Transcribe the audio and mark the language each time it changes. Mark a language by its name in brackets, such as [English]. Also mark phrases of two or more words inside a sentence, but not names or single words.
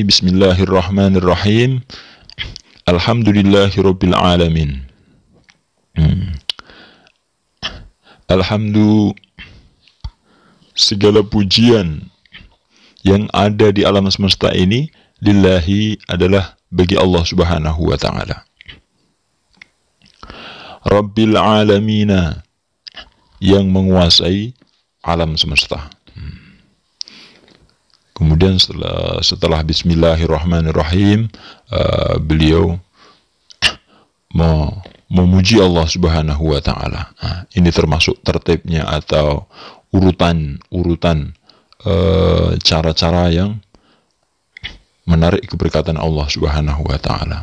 [Arabic] بسم الله الرحمن الرحيم. الحمد لله رب العالمين. [Indonesian] Alhamdulillah, segala pujian yang ada di alam semesta ini lillahi adalah bagi Allah [Arabic] سبحانه وتعالى. رب العالمين, [Indonesian] yang menguasai alam semesta. Kemudian setelah bismillahirrahmanirrahim, beliau memuji Allah [Arabic] سبحانه وتعالى. [Indonesian] Ini termasuk tertibnya atau urutan cara-cara yang menarik keberkatan Allah [Arabic] سبحانه وتعالى.